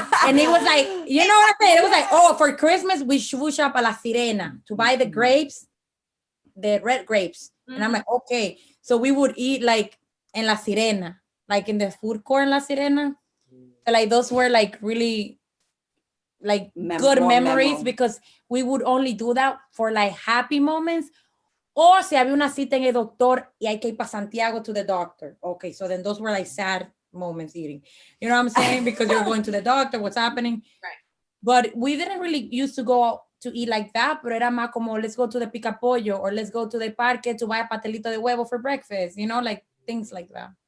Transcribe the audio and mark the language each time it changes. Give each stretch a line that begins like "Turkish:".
English: And it was like, you know what I'm saying? It was like, oh, for Christmas, we food shop at La Sirena to buy the grapes, the red grapes. And I'm like, okay. So we would eat like in La Sirena, like in the food court in La Sirena. So like those were like really like good memories because we would only do that for like happy moments.
Spanish: Or si había una cita en el doctor y hay que ir para Santiago
English: to the doctor. Okay, so then those were like sad moments eating. You know what I'm saying? Because you're going to the doctor, what's happening? Right. But we didn't really used to go out to eat like that,
Spanish: pero era más como,
English: let's go to the Pica Pollo or let's go to the parque to buy a
Spanish: pastelito de huevo
English: for breakfast, you know, like things like that.